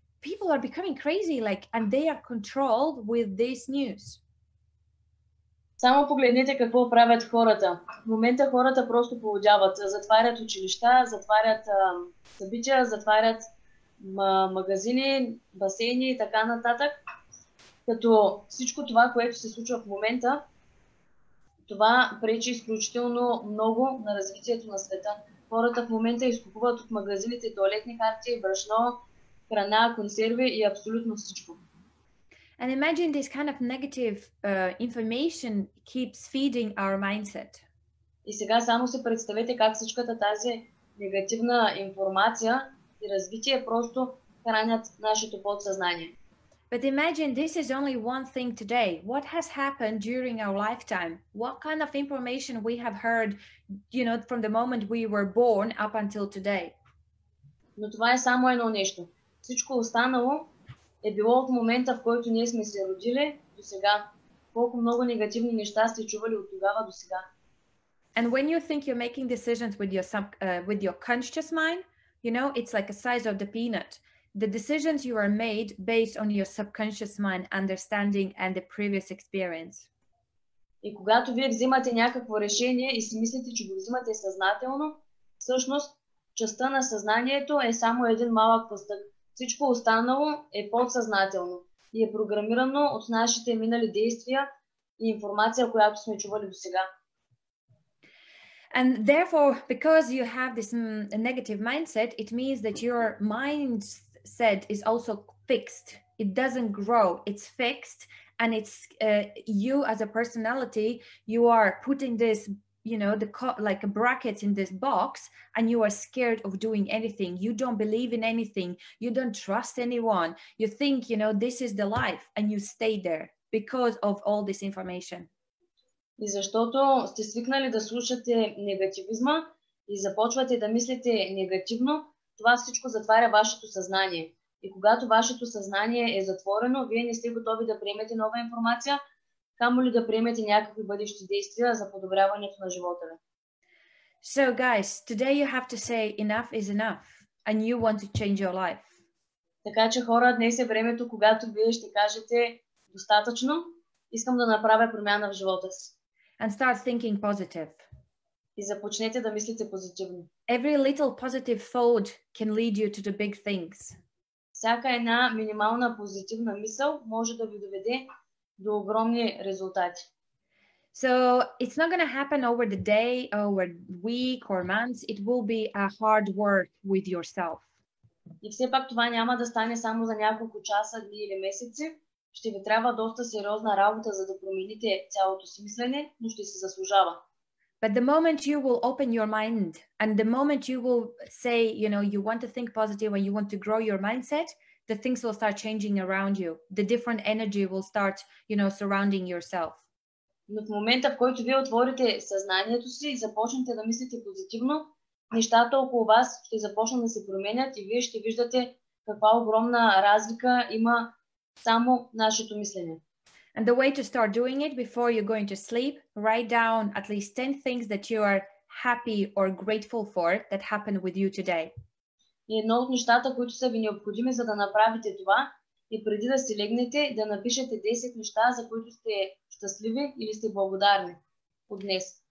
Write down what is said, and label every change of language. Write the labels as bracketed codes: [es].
[en] People are becoming crazy, and they are controlled with this news. [bg] Само погледнете какво правят хората. В момента хората просто полудяват. Затварят училища, затварят събития, затварят магазини, басейни и така нататък. Като всичко това, което се случва в момента, това пречи изключително много на развитието на света. Хората в момента изкупуват от магазините тоалетни хартии, брашно, храна, консерви и абсолютно всичко. [en] And imagine this kind of negative information keeps feeding our mindset. [bg] И сега само се представете как всичката тази негативна информация и развитие просто хранят нашето подсъзнание. [en] But imagine this is only one thing today. What has happened during our lifetime? What kind of information we have heard, from the moment we were born up until today? [bg] Но това е само едно нещо. Всичко останало е било от момента, в който ние сме се родили до сега. Колко много негативни неща сте чували от тогава до сега. [en] And when you think you're making decisions with your conscious mind, it's like a size of the peanut. The decisions you are made based on your subconscious mind, understanding and the previous experience. [bg] И когато вие взимате някакво решение и си мислите, че го взимате съзнателно, всъщност частта на съзнанието е само един малък пъстък. Всичко останало е подсъзнателно и е програмирано от нашите минали действия и информация, която сме чували до сега. [en] And therefore, because you have this negative mindset, it means that your mindset is also fixed. It doesn't grow, it's fixed, and it's you as a personality, you are putting this like a bracket in this box, and you are scared of doing anything. You don't believe in anything. You don't trust anyone. You think, this is the life, and you stay there because of all this information. [bg] И защото сте свикнали да слушате негативизма и започвате да мислите негативно, това всичко затваря вашето съзнание. И когато вашето съзнание е затворено, вие не сте готови да приемете нова информация, камо ли да приемете някакви бъдещи действия за подобряването на живота ви. [en] So guys, today you have to say enough is enough and you want to change your life. [bg] Така че хора, днес е времето, когато вие ще кажете достатъчно, искам да направя промяна в живота си. [en] And start thinking positive. [bg] И започнете да мислите позитивно. [en] Every little positive thought can lead you to the big things. [bg] Всяка една минимална позитивна мисъл може да ви доведе до огромни резултати. [en] So it's not going to happen over the day, over week or months. It will be a hard work with yourself. [bg] И все пак това няма да стане само за няколко часа, дни или месеци. Ще ви трябва доста сериозна работа, за да промените цялото си мислене, но ще се заслужава. [en] But the moment you will open your mind and the moment you will say, you want to think positive and you want to grow your mindset, the things will start changing around you. The different energy will start, surrounding yourself. [bg] Но в момента, в който вие отворите съзнанието си и започнете да мислите позитивно, нещата около вас ще започнат да се променят и вие ще виждате каква огромна разлика има само нашето мислене. [en] And the way to start doing it before you're going to sleep, write down at least 10 things that you are happy or grateful for that happened with you today. [bg] И едно от нещата, които са ви необходими, за да направите това, и преди да си легнете, да напишете 10 неща, за които сте щастливи или сте благодарни от днес.